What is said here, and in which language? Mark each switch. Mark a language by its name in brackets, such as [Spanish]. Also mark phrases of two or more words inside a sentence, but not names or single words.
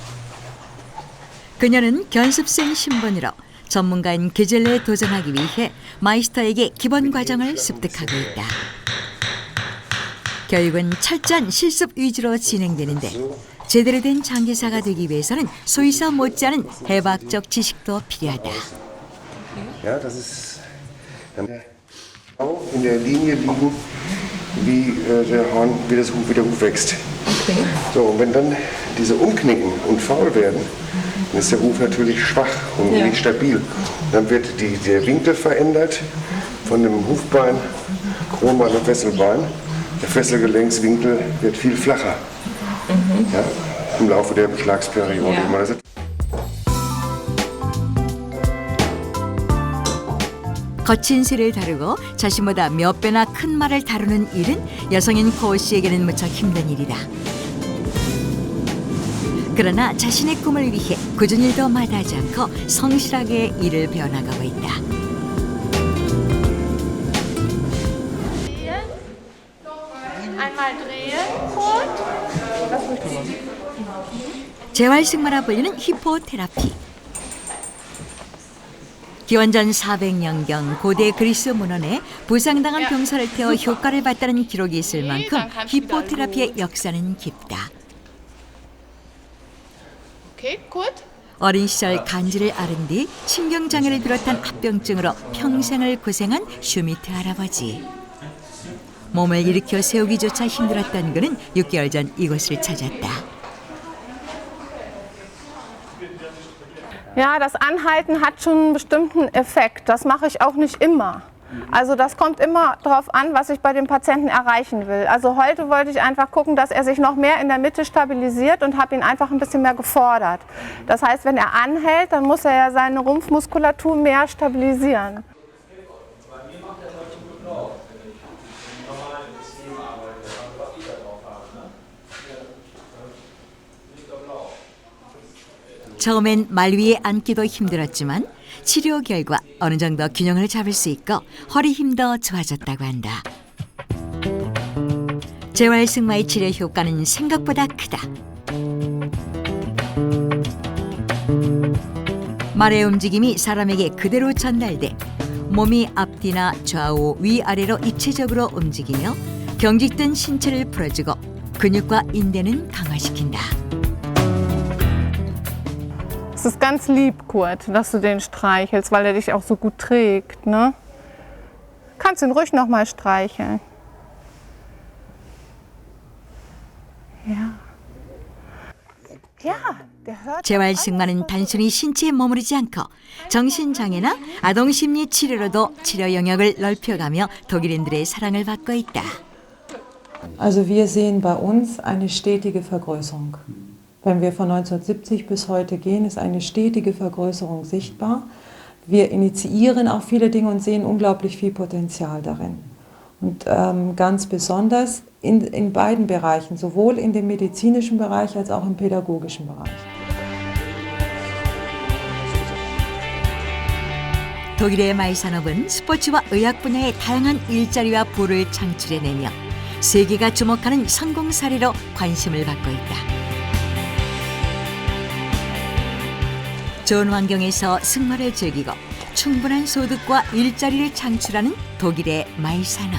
[Korean] 그녀는 견습생 신분으로 전문가인 게젤레에 도전하기 위해 마이스터에게 기본 과정을 습득하고 있다. 교육은 철저한 실습 위주로 진행되는데 제대로 된 장기사가 되기 위해서는 소이사 못지않은 해박적 지식도 필요하다. [German] Ja, das ist in der Linie liegen, wie der Huf wächst. Okay. So, und wenn dann diese umknicken und faul werden, dann ist der Huf natürlich schwach und nicht stabil. Dann wird der Winkel verändert von dem Hufbein, Kronbein und Fesselbein. Der Fesselgelenkswinkel wird viel flacher ja, im Laufe der Beschlagsperiode. Ja. [Korean] 거친 새를 다루고 자신보다 몇 배나 큰 말을 다루는 일은 여성인 코 씨에게는 무척 힘든 일이다. 그러나 자신의 꿈을 위해 굳은 일도 마다하지 않고 성실하게 일을 배워나가고 있다. [German] Einmal drehen, Kurt. [Korean] 재활승마라 불리는 히포테라피. 기원전 400년경 고대 그리스 문헌에 부상당한 병사를 태워 효과를 봤다는 기록이 있을 만큼 히포테라피의 역사는 깊다. [German] Okay, Kurt. [Korean] 어린 시절 간질을 앓은 뒤 신경장애를 비롯한 합병증으로 평생을 고생한 슈미트 할아버지. 몸을 일으켜 세우기조차 힘들었던 그는 6개월 전 이곳을 찾았다. [German] Ja, das Anhalten hat schon einen bestimmten Effekt. Das mache ich auch nicht immer. Also das kommt immer darauf an, was ich bei dem Patienten erreichen will. Also heute wollte ich einfach gucken, dass er sich noch mehr in der Mitte stabilisiert und habe ihn einfach ein bisschen mehr gefordert. Das heißt, wenn er anhält, dann muss er ja seine Rumpfmuskulatur mehr stabilisieren. [Korean] 처음엔 말 위에 앉기도 힘들었지만 치료 결과 어느 정도 균형을 잡을 수 있고 허리 힘도 좋아졌다고 한다. 재활승마의 치료 효과는 생각보다 크다. 말의 움직임이 사람에게 그대로 전달돼 몸이 앞뒤나 좌우 위아래로 입체적으로 움직이며 경직된 신체를 풀어주고 근육과 인대는 강화시킨다. [German] Es ist ganz lieb, Kurt, dass du den streichelst, weil er dich auch so gut trägt, ne? Kannst ihn ruhig noch mal streicheln. Ja. Ja, der hört. [Korean] 재활승마는 단순히 신체에 머무르지 않고 정신장애나 아동심리 치료로도 치료 영역을 넓혀가며 독일인들의 사랑을 받고 있다. [German] Also wir sehen bei uns eine stetige Vergrößerung. Wenn wir von 1970 bis heute gehen, ist eine stetige Vergrößerung sichtbar. Wir initiieren auch viele Dinge und sehen unglaublich viel Potenzial darin. Und ganz besonders in beiden Bereichen, sowohl in dem medizinischen Bereich als auch im pädagogischen Bereich. [Korean] 독일의 마이산업은 스포츠와 의학 분야의 다양한 일자리와 부를 창출해내며 세계가 주목하는 성공 사례로 관심을 받고 있다. 좋은 환경에서 승마를 즐기고 충분한 소득과 일자리를 창출하는 독일의 마이산업.